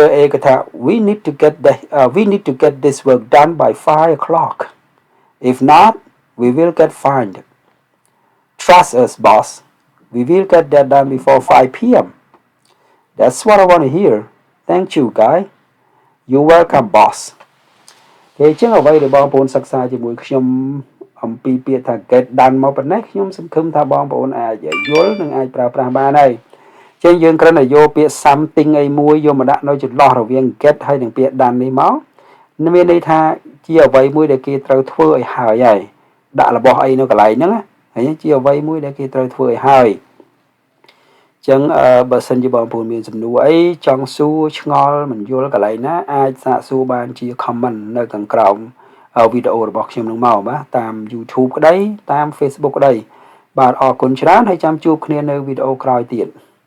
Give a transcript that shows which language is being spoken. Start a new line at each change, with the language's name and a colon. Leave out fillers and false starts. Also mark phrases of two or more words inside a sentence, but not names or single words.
English: A
Khmer: គាត់ថា
English: we need to get this work done by 5 o'clock. If not, we will get fined. Trust us, boss. We will get that done before 5 p.m. That's what I want to hear. Thank you, guy. You're welcome, boss.
Khmer: គេចឹងអ្វីដែលបងប្អូនសិក្សាជាមួយខ្ញុំអំពីពាក្យថា
English: get done
Khmer: មកប៉ុណ្ណេះខ្ញុំសង្ឃឹមថាបងប្អូនអាចយល់និងអាចប្រើប្រាស់បាន ហើយចឹងយើងគ្រាន់តែយកពាក្យ something អីមួយយកមកដាក់នៅចន្លោះរវាង get ហើយនិងពាក្យ done នេះ មកមានន័យថាជាអ្វីមួយដែលគេត្រូវធ្វើឲ្យហើយដាក់របស់អីនៅកន្លែងហ្នឹងហើយជាអ្វីមួយដែលគេត្រូវធ្វើឲ្យហើយចឹងបើសិនជាបងប្អូនមានសំណួរអីចង់សួរឆ្ងល់មិនយល់កន្លែងណាអាចសាកសួរបានជា comment នៅខាងក្រោមវីដេអូរបស់ខ្ញុំនឹងមកបាទតាម YouTube ក្តីតាម Facebook ក្តីបាទអរគុណច្រើនហើយចាំជួបគ្នានៅវីដេអូក្រោយទៀត